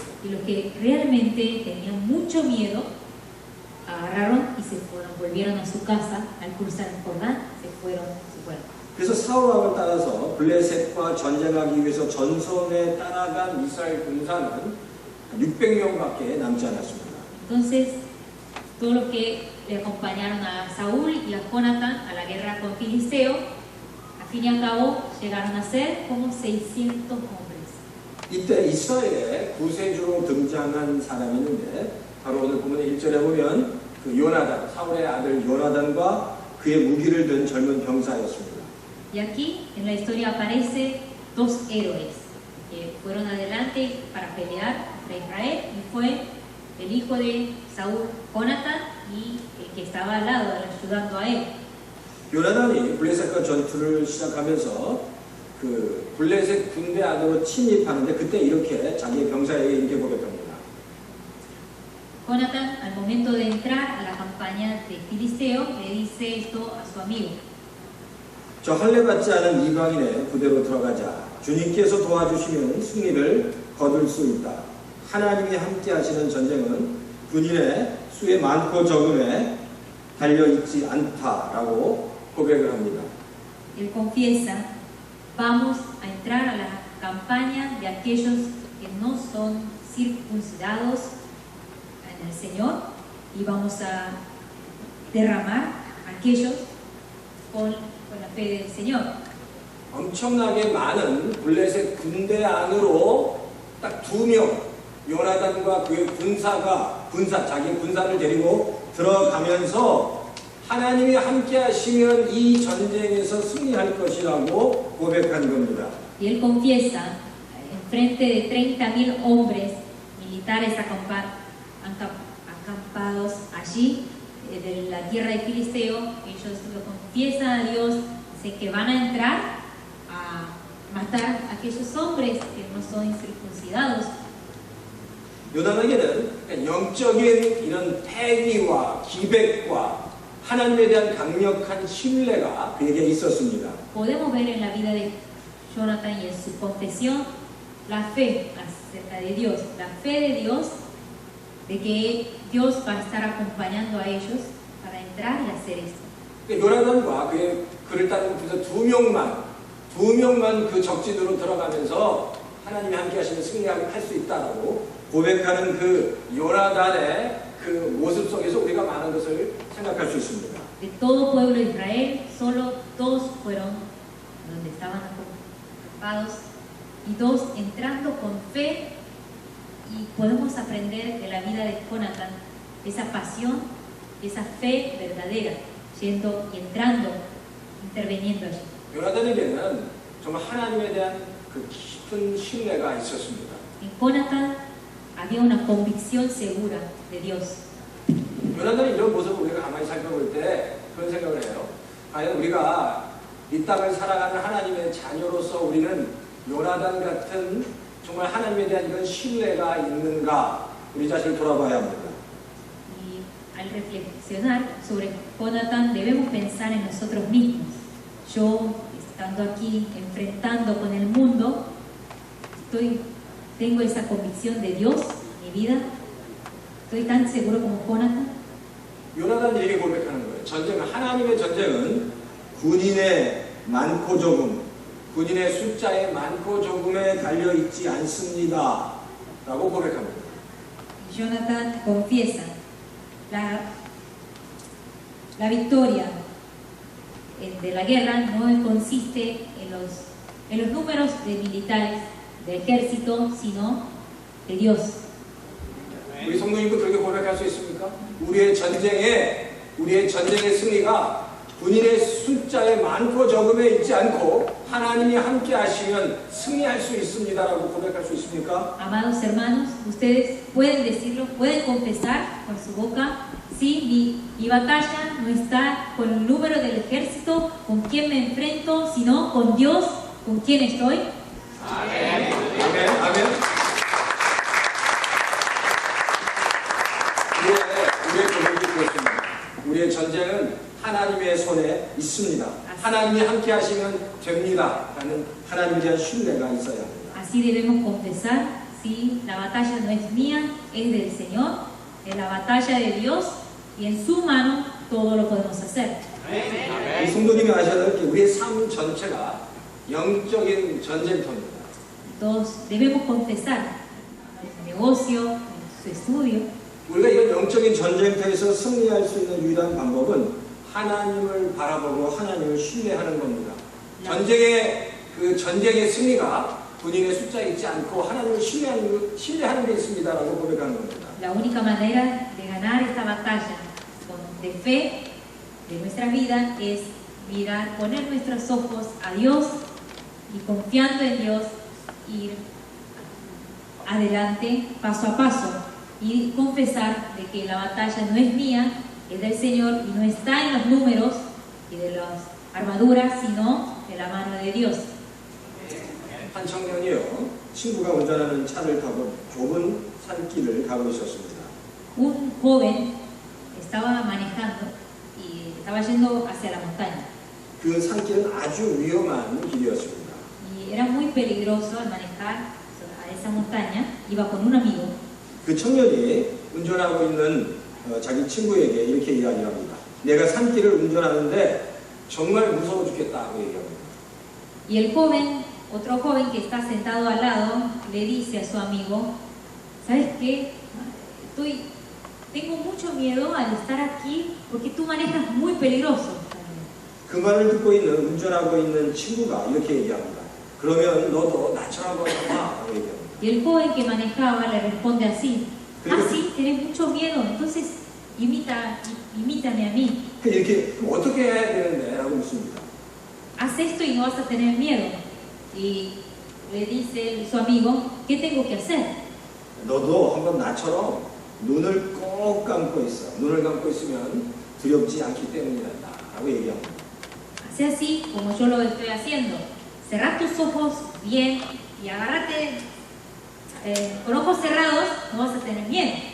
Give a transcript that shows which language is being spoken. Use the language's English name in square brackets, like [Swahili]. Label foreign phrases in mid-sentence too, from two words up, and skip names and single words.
[Spanish] Y los que realmente tenían mucho miedo agarraron y se fueron, volvieron a su casa al cruzar el Jordán, se fueron. [Korean] 그래서 사울 왕을 따라서 블레셋과 전쟁하기 위해서 전선에 따라간 이스라엘 군사는 600명밖에 남지 않았습니다. [Spanish] Entonces, todos los que le acompañaron a Saúl y a Jonatán a la guerra con Filisteo, al fin y al cabo llegaron a ser como 600 hombres. [Korean] 이때 이스라엘에 구세주로 등장한 사람이 있는데 바로 오늘 본문의 1절에 보면 그 요나단, 사울의 아들 요나단과 그의 무기를 든 젊은 병사였습니다. [Spanish] Y aquí en la historia aparece dos héroes que fueron adelante para pelear contra Israel y fue el hijo de Saúl, Jonatán, y el que estaba al lado ayudando a él. [Korean] 요나단이 블레셋과 전투를 시작하면서 그 블레셋 군대 안으로 침입하는데 그때 이렇게 자기의 병사에게 이렇게 고백합니다. [Spanish] Jonatán, al momento de entrar a la campaña de Filisteo, le dice esto a su amigo. [Korean] 저 할례받지 않은 이방인의 부대로 들어가자. 주님께서 도와주시면 승리를 거둘 수 있다. 하나님이 함께 하시는 전쟁은 군인의 수의 많고 적음에 달려있지 않다라고 고백을 합니다. [Spanish] Él confiesa, vamos a entrar a la campaña de aquellos que no son circuncidados en el Señor y vamos a derramar a aquellos con la fe del Señor. [Korean] 엄청나게 많은 블레셋 군대 안으로 딱 2명 요나단과 그의 자기 군사를 데리고 들어가면서 하나님이 함께 하시면 이 전쟁에서 승리할 것이라고 고백한 겁니다. [Spanish] Y él confiesa, en frente de 30.000 hombres militares acampados allí de la tierra de Filisteo, ellos lo confiesan a Dios, dicen que van a entrar a matar a aquellos hombres que no son circuncidados. [Korean] 요나단에게는 영적인 이런 패기와 기백과 하나님에 대한 강력한 신뢰가 그에게 있었습니다. [Spanish] Podemos ver en la vida de Jonatán y en su confesión la fe acerca de Dios, la fe de Dios, de que Dios va a estar acompañando a ellos para entrar y hacer esto. [Korean] 요나단과 그를 따르는 부자 2명만 그 적진으로 들어가면서 하나님이 함께 하시면 승리할 수 있다라고 고백하는 그 요나단의 그 모습 속에서 우리가 많은 것을 생각할 수 있습니다. [Spanish] De todo pueblo de Israel, solo dos fueron donde estaban acampados y dos entrando con fe, y podemos aprender de la vida de Jonatán esa pasión, esa fe verdadera, yendo y entrando, interviniendo allí. [Korean] 요나단에게는 정말 하나님에 대한 그 깊은 신뢰가 있었습니다. [Spanish] En Jonatán había una convicción segura de Dios. [Korean] 요나단의 이런 모습을 우리가 가만히 살펴볼 때 그런 생각을 해요. 과연 우리가 이 땅을 살아가는 하나님의 자녀로서 우리는 요나단 같은 정말 하나님에 대한 이런 신뢰가 있는가 우리 자신을 돌아봐야 합니다. [Spanish] Y al reflexionar sobre Jonatán debemos pensar en nosotros mismos. Yo, estando aquí, enfrentando con el mundo, tengo esa convicción de Dios en mi vida. ¿Estoy tan seguro como Jonatán? [Korean] 요나단이 이렇게 고백하는 거예요. 하나님의 전쟁은 군인의 많고 적음, 군인의 숫자의 많고 적음에 달려있지 않습니다. 라고 고백합니다. [Spanish] Jonatán confiesa, la victoria de la guerra no consiste en los números de militares del ejército, sino de Dios. [Korean] 우리 성도님도 그렇게 고백할 수 있습니까? 우리의 전쟁의 승리가 군인의 숫자에 많고 적음에 있지 않고 하나님이 함께 하시면 승리할 수 있습니다라고 고백할 수 있습니까? [Spanish] Amados hermanos, ustedes pueden decirlo, pueden confesar con su boca, sí, mi batalla no está con el número del ejército, con quién me enfrento, sino con Dios, con quién estoy. [Korean] 아멘. 아멘. 아멘. 우리의 고백이 그렇습니다. 우리의 전쟁은 하나님의 손에 있습니다. 하나님이 함께 하시면 됩니다. 라는 하나님에 대한 신뢰가 있어야 합니다. [Spanish] Así debemos confesar, sí, la batalla no es mía, es del Señor, es la batalla de Dios y en su mano todo lo podemos hacer. [Korean] 이 성도님이 아셔야 될 게 우리의 삶 전체가 영적인 전쟁터입니다. [Spanish] Todos debemos confesar, en su negocio, en su estudio. [Korean] 우리가 이런 영적인 전쟁터에서 승리할 수 있는 유일한 방법은 하나님을 바라보고 하나님을 신뢰하는 겁니다. 전쟁의 승리가 군인의 숫자에 있지 않고 하나님을 신뢰하는 데 있습니다라고 고백하는 겁니다. [Spanish] La única manera de ganar esta batalla de fe de nuestra vida es mirar, poner nuestros ojos a Dios y confiando en Dios ir adelante paso a paso y confesar de que la batalla no es mía, es del Señor y no está en los números y de las armaduras, sino de la mano de Dios. [Korean] 한 청년이요, 친구가 운전하는 차를 타고 좁은 산길을 가고 있었습니다. [Spanish] Un joven estaba manejando y estaba yendo hacia la montaña. [Korean] 그 산길은 아주 위험한 길이었습니다. [Spanish] Y era muy peligroso al manejar a esa montaña. Iba con un amigo. [Korean] 그 청년이 운전하고 있는 자기 친구에게 이렇게 이야기합니다. 내가 산길을 운전하는데 정말 무서워 죽겠다고 얘기합니다. [Spanish] Y el joven, otro joven que está sentado al lado, le dice a su amigo, ¿sabes qué? Tengo mucho miedo al estar aquí porque tú manejas muy peligroso. [Korean] 그 말을 듣고 운전하고 있는 친구가 이렇게 얘기합니다. 그러면 너도 나처럼 하라고 얘기합니다. [Spanish] Y el joven que manejaba le responde así, sí, tienes mucho miedo, entonces imítame a mí. [Korean] 이렇게 어떻게 해야 되는데? 라고 묻습니다. [Spanish] Haz esto y no vas a tener miedo. Y le dice su amigo, ¿qué tengo que hacer? [Korean] 너도 한번 나처럼 눈을 꼭 감고 있어. 눈을 감고 있으면 두렵지 않기 때문이란다. 라고 얘기합니다. [Spanish] Haz así como yo lo estoy haciendo. Cerrá tus ojos bien y agárrate con ojos cerrados, no vas a tener miedo.